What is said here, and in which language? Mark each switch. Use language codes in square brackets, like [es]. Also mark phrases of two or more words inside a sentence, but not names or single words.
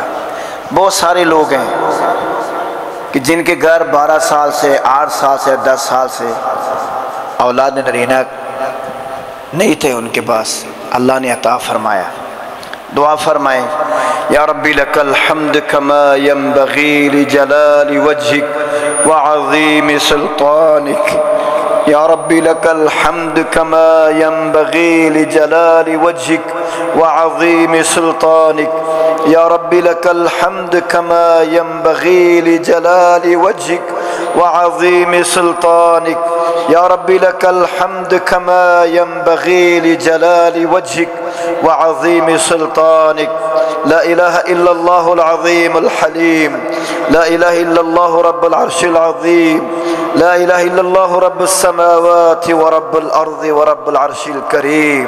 [ur] بہت سارے لوگ ہیں کہ جن کے گھر 12 سال سے، 8 سال سے، 10 سال سے اولاد نرینہ نہیں تھے ان کے پاس، اللہ نے عطا فرمایا۔ دعا فرمائیں [ar] یا ربی لک الحمد کما ینبغی لجلال وجہک وعظیم سلطانک، یا ربی لک الحمد کما ینبغی لجلال وجہک وعظیم سلطانک، یا ربی لک الحمد کما ینبغی لجلال وجہک وعظیم سلطانک، یا ربی لک الحمد کما ینبغی لجلال وجہک وعظیم سلطانک۔ لا الہ الا اللہ العظیم الحلیم، لا الہ الا اللہ رب العرش العظیم، لا الہ الا اللہ رب السماوات ورب الارض ورب العرش الکریم۔